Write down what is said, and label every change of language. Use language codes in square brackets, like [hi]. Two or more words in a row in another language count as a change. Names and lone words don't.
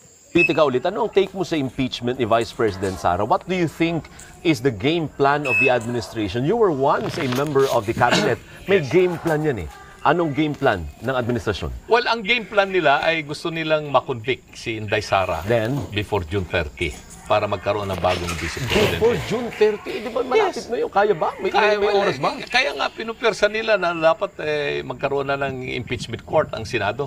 [tl] Piti ka ulit, ano ang take mo sa impeachment ni Vice President Sara? [en] What do you think is the game plan of the administration? You were once a member of the cabinet. [tl] May [en] game plan [tl] yan eh. Anong [en] game plan [tl] ng administrasyon? Well, ang [en] game plan [tl] nila ay gusto nilang makonvict si Inday Sara [en] Then? [tl] before June 30 para magkaroon ng bagong [en] vice president. [tl] Before June 30, di ba malapit na yun? Kaya ba? May oras ba? Kaya nga pinupwersa nila na dapat magkaroon na ng [en] impeachment court [tl] ang Senado.